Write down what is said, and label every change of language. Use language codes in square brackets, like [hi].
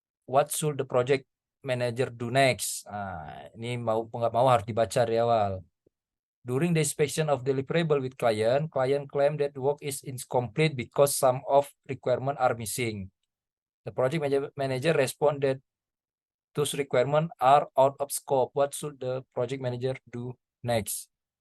[en] What should the project manager do next? [id] Ini mau nggak mau harus dibaca dari awal. [en] During the inspection of deliverable with client claim that work is incomplete because some of requirement are missing. The project manager respond that those requirement are out of scope. What should the project manager do next?